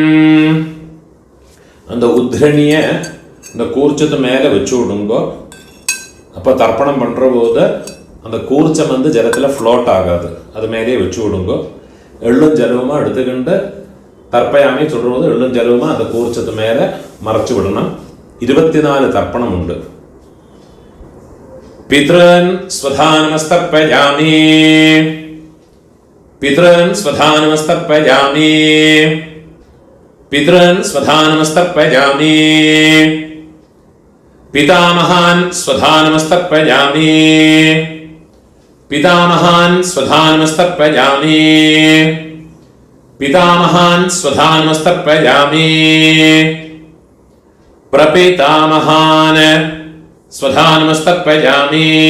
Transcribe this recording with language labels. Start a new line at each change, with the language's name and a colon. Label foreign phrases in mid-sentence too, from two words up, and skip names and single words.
Tamil: அந்த உத்ரணிய அந்த கூர்ச்சத்து மேலே வச்சு விடுங்கோ. அப்போ தர்ப்பணம் பண்ணுற போது அந்த கூர்ச்சம் வந்து ஜலத்தில் ஃப்ளோட் ஆகாது. அது மேலேயே வச்சு விடுங்கோ. எள்ளும் ஜலவுமா எடுத்துக்கிண்டு தர்ப்பயாமே சொல்கிற போது எள்ளும் ஜலவுமா அந்த கூர்ச்சத்து மேலே மறைச்சு விடணும். 24 தர்ப்பணம் உண்டு.
Sanskrit: पितॄन् स्वधानमस्तर्पयामि. पितॄन् स्वधानमस्तर्पयामि. पितॄन् स्वधानमस्तर्पयामि. पितामहान् स्वधानमस्तर्पयामि पितामहान् स्वधानमस्तर्पयामि पितामहान् स्वधानमस्तर्पयामि प्रपितामहान् स्वधानमस्तर्पयामि